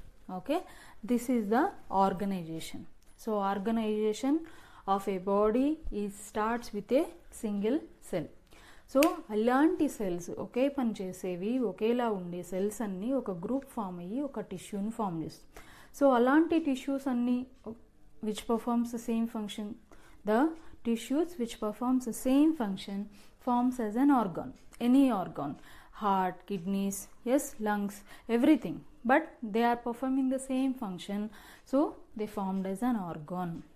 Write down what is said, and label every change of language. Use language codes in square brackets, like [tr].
[en] Okay, this is the organization. So organization of a body starts with a single cell. [te] So అలాంటి cells ఒకే పని చేసేవి, ఒకేలా ఉండే cells అన్నీ ఒక గ్రూప్ ఫామ్ అయ్యి ఒక టిష్యూని ఫామ్ చేస్తాయి. సో అలాంటి టిష్యూస్ అన్నీ [en] which performs the same function, the tissues which performs the same function forms as an organ, any organ, heart, kidneys, yes, lungs, everything, but they are performing the same function, so they formed as an organ.